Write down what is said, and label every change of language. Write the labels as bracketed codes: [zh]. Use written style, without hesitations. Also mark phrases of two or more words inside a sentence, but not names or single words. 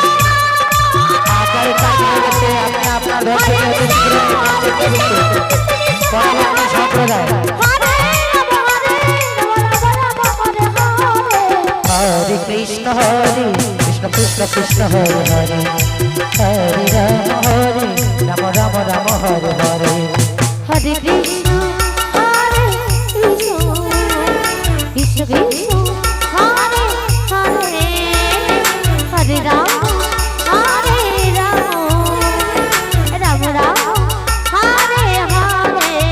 [bn] আপনার কাজ হয়ে গেছে, আপনার দল থেকে অতি শীঘ্র মঞ্চে প্রবেশ করুন। পরবর্তী সম্প্রদায় [sa] হরে কৃষ্ণ কৃষ্ণ কৃষ্ণ, হরে হরে, হরে রাম রাম, হরে হরে। हरे कृष्ण, कृष्ण कृष्ण, हरे हरे, हरे राम, राम राम, हरे हरे.